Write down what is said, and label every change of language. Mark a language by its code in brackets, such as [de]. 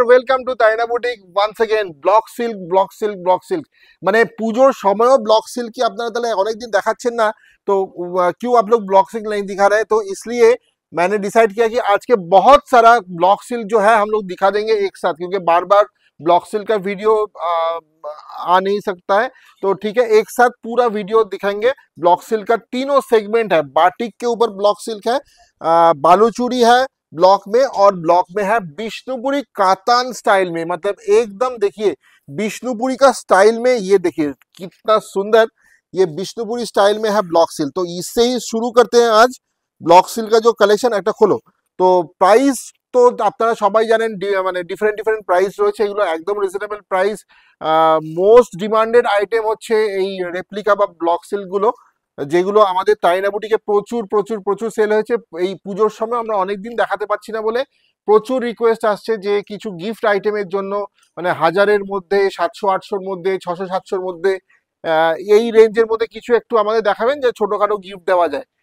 [bn] Welcome to তাইনা boutique once again. Block silk মানে পুজোর সময়ও ব্লক सिल्क की আপনারা তাহলে অনেকদিন দেখাচ্ছেন না, [hi] तो क्यों आप लोग ब्लॉक सिल्क नहीं दिखा रहे? तो इसलिए मैंने डिसाइड किया कि आज के बहुत सारा ब्लॉक सिल्क जो है हम लोग दिखा देंगे एक साथ, क्योंकि बार बार ब्लॉक सिल्क का वीडियो आ नहीं सकता है। तो ठीक है, एक साथ पूरा वीडियो दिखाएंगे। ब्लॉक सिल्क का तीनों सेगमेंट है। बाटिक के ऊपर ब्लॉक सिल्क है, बालूचूड़ी है ब्लॉक में, और ब्लॉक में है विष्णुपुरी कातान स्टाइल में। मतलब एकदम देखिए विष्णुपुरी का स्टाइल में, ये देखिए कितना सुंदर ये विष्णुपुरी स्टाइल में है ब्लॉक सिल्क। तो इससे ही शुरू करते हैं आज ब्लॉक सिल्क का जो कलेक्शन। [bn] একটা খোলো। তো প্রাইস তো আপনারা সবাই জানেন, মানে ডিফারেন্ট ডিফারেন্ট প্রাইস রয়েছে, এগুলো একদম reasonable price. Most demanded item হচ্ছে এই রেপ্লিকা বা ব্লক সিল্ক গুলো, যেগুলো আমাদের তাইনা বুটিকে প্রচুর প্রচুর প্রচুর সেল হয়েছে। এই পুজোর সময় আমরা অনেকদিন দেখাতে পাচ্ছি না বলে প্রচুর রিকোয়েস্ট আসছে যে কিছু গিফট আইটেমের জন্য, মানে 1000-এর মধ্যে, 700-800-র মধ্যে, 600-700-র মধ্যে, এই রেঞ্জের মধ্যে কিছু একটু আমাদের দেখাবেন যে ছোটখাটো গিফট দেওয়া যায়।